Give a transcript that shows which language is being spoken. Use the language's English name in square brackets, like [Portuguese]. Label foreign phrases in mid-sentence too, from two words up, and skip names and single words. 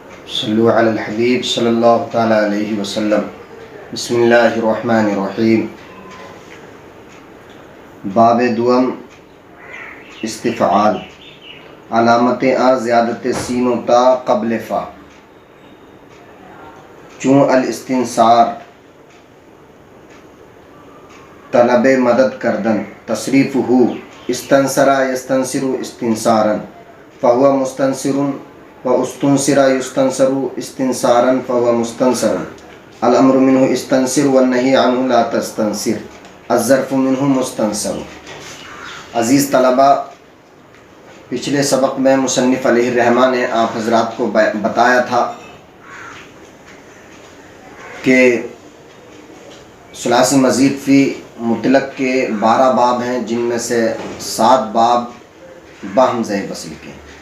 [Arabic] صلو علی الحبیب صلی اللہ تعالیٰ علیہ وسلم۔ بسم اللہ الرحمن الرحیم۔ [Persian] باب دوم استفعال، علامت آ زیادت سین و تا قبل فا، [Arabic] چون الاستنصار [Persian] طلب مدد کردن، [Arabic] تصریف ہو استنصرا یستنصر استنصارا فہو مستنصر و استنصرا یستنصر استنصارا فہو مستنصر، الامر منہ استنصر والنہی عنہ لا تستنصر، الظرف منہ مستنصر۔ [Urdu] عزیز طلبہ، پچھلے سبق میں مصنف علیہ الرحمہ نے آپ حضرات کو بتایا تھا کہ ثلاثی مزید فی مطلق کے 12 باب ہیں، جن میں سے 7 باب باہمزہ وصل کے۔